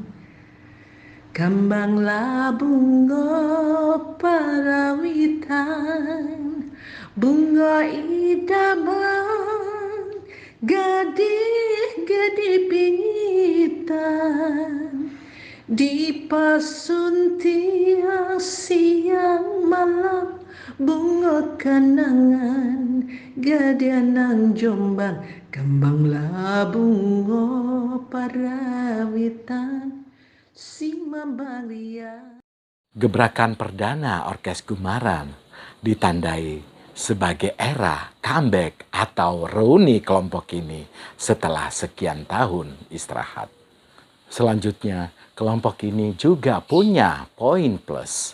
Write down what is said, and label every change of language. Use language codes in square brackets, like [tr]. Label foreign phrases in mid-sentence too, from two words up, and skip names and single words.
[min] Kembanglah bunga parawitan, bunga idaman, gadih-gadih pingitan, dipasun tiang siang malam, bunga kenangan, gadih nang Jombang. Kembanglah bunga parawitan, si mambalia. [id] Gebrakan perdana Orkes Gumarang ditandai sebagai era comeback atau reuni kelompok ini setelah sekian tahun istirahat. Selanjutnya, kelompok ini juga punya poin plus.